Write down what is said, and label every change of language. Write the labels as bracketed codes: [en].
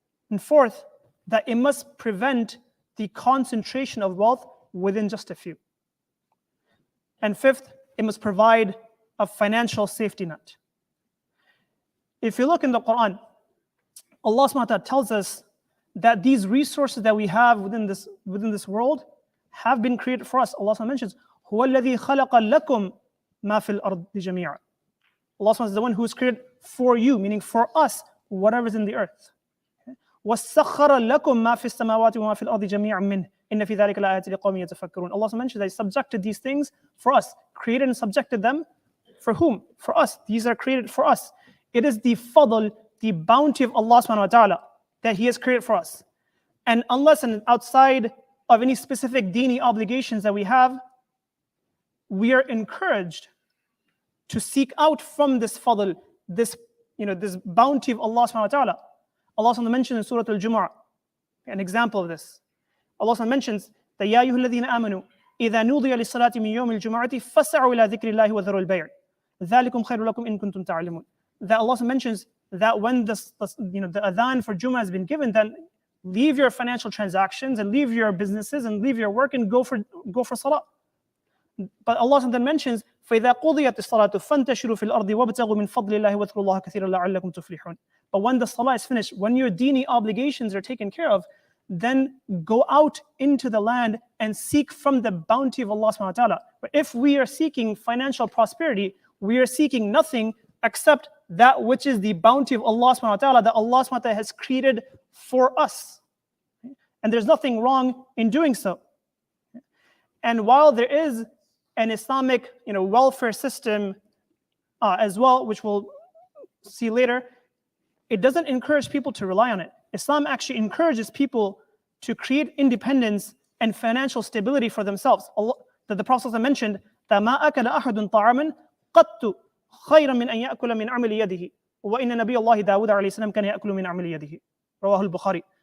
[en] And fourth, that it must prevent the concentration of wealth within just a few. And fifth, it must provide a financial safety net. If you look in the Quran, Allah subhanahu wa ta'ala tells us that these resources that we have within this world have been created for us. Allah subhanahu wa ta'ala mentions, [ar] هُوَ الَّذِي خَلَقَ لَكُمْ مَا فِي الْأَرْضِ جَمِيعًا. [en] Allah subhanahu wa ta'ala is the one who is created for you, meaning for us, whatever is in the earth. [ar] وَسَخَّرَ لَكُمْ مَا فِي السَّمَاوَاتِ وَمَا فِي الْأَرْضِ جَمِيعًا مِّنْهُ إِنَّ فِي ذَلِكَ لَآيَاتٍ لِقَوْمٍ يَتَفَكَّرُونَ. [en] Allah mentions that He subjected these things for us, created and subjected them for whom? For us. These are created for us. It is the fadl, the bounty of Allah subhanahu wa ta'ala that He has created for us. And unless and outside of any specific dini obligations that we have, we are encouraged to seek out from this fadl, this bounty of Allah subhanahu wa ta'ala. Allah subhanahu mentions in Surah Al-Jumu'ah, an example of this. Allah subhanahu mentions that [ar] يَا أَيُّهَا الَّذِينَ آمَنُوا إِذَا نُودِيَ لِلصَّلَاةِ مِنْ يَوْمِ الْجُمُعَةِ فَاسْعَوْا إِلَى ذِكْرِ اللَّهِ وَذَرُوا الْبَيْعَ ذَلِكُمْ خَيْرٌ لَكُمْ إِن كُنتُمْ تَعْلَمُونَ. [en] That Allah mentions that when the adhan for Jumu'ah has been given, then leave your financial transactions and leave your businesses and leave your work and go for salah. But Allah then mentions [ar] فَإِذَا قُضِيَتِ الصَّلَاةُ فَانْتَشِرُوا فِي الْأَرْضِ وَابْتَغُوا مِنْ فَضْلِ اللَّهِ وَاذْكُرُوا اللَّهَ كَثِيرًا لَعَلَّكُمْ تُفْلِحُونَ. [en] But when the salah is finished, when your dini obligations are taken care of, then go out into the land and seek from the bounty of Allah subhanahu wa ta'ala. But if we are seeking financial prosperity, we are seeking nothing except that which is the bounty of Allah subhanahu wa ta'ala, that Allah subhanahu wa ta'ala has created for us. And there's nothing wrong in doing so. And while there is an Islamic welfare system as well, which we'll see later, it doesn't encourage people to rely on it. Islam actually encourages people to create independence and financial stability for themselves. The Prophet mentioned that [ar] مَا أَكَلَ أَحَدٌ طَعَامًا قَطُّ خَيْرًا مِنْ أَنْ يَأْكُلَ مِنْ عَمَلِ يَدِهِ وَإِنَّ نَبِيَّ اللَّهِ دَاوُدَ عَلَيْهِ السَّلَامُ كَانَ يَأْكُلُ مِنْ عَمَلِ يَدِهِ رواه البخاري.